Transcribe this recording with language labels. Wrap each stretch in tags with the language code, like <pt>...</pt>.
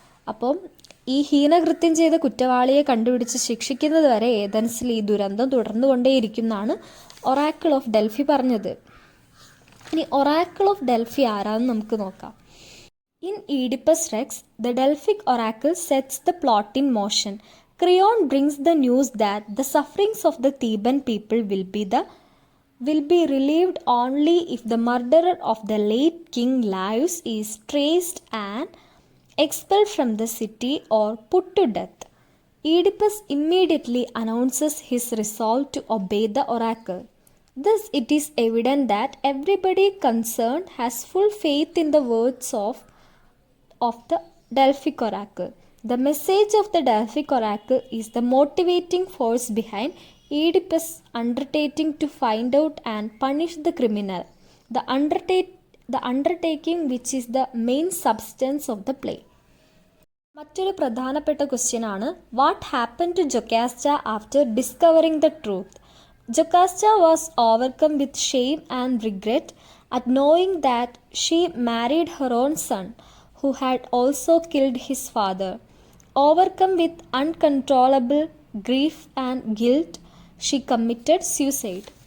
<ml>അപ്പം ഈ ഹീനകൃത്യം ചെയ്ത കുറ്റവാളിയെ കണ്ടുപിടിച്ച് ശിക്ഷിക്കുന്നത് വരെ ഏതൻസിൽ ഈ ദുരന്തം തുടർന്നുകൊണ്ടേയിരിക്കുമെന്നാണ് ഒറാക്കിൾ ഓഫ് ഡെൽഫി പറഞ്ഞത്. ഇനി ഒറാക്കിൾ ഓഫ് ഡെൽഫി ആരാന്ന് നമുക്ക് നോക്കാം.</ml> <en>In Oedipus Rex, the Delphic oracle sets the plot in motion. Creon brings the news that the sufferings of the Theban people will be relieved only if the murderer of the late king Laius is traced and expelled from the city or put to death. Oedipus immediately announces his resolve to obey the oracle. Thus, it is evident that everybody concerned has full faith in the words of the Delphic oracle. The message of the Delphic oracle is the motivating force behind Oedipus' undertaking to find out and punish the criminal. The undertaking which is the main substance of the play.</en> <ml>മറ്റൊരു പ്രധാനപ്പെട്ട question ആണ്,</ml> <en>What happen to Jocasta after discovering the truth? Jocasta was overcome with shame and regret at knowing that she married her own son, who had also killed his father. Overcome with uncontrollable grief and guilt, she committed suicide.</en>